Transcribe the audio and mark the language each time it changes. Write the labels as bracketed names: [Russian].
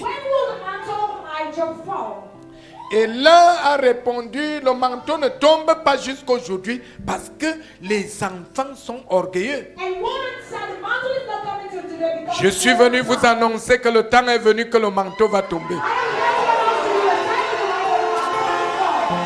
[English] When will the mantle of Elijah fall? [French] Et l'un a répondu, le manteau ne tombe pas jusqu'aujourd'hui parce que les enfants sont orgueilleux. [English] And one said, the mantle is not coming till today because [French] Je suis venu vous annoncer que le temps est venu que le manteau va tomber. [English] I am here to announce to you the time the mantle will fall.